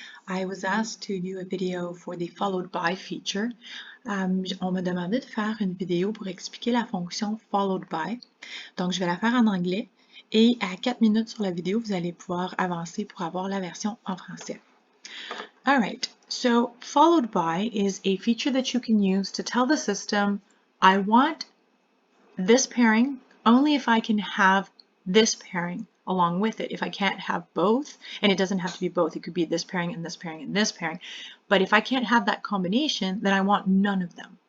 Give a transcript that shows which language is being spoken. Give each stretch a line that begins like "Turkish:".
English: I was asked to do a video for the followed by feature.
French: On m'a demandé de faire une vidéo pour expliquer la fonction followed by. Donc, je vais la faire en anglais et à 4 minutes sur la vidéo, vous allez pouvoir avancer pour avoir la version en français.
English: Alright, so followed by is a feature that you can use to tell the system, I want this pairing only if I can have this pairing along with it. If I can't have both, and it doesn't have to be both, it could be this pairing and this pairing and this pairing, but if I can't have that combination, then I want none of them.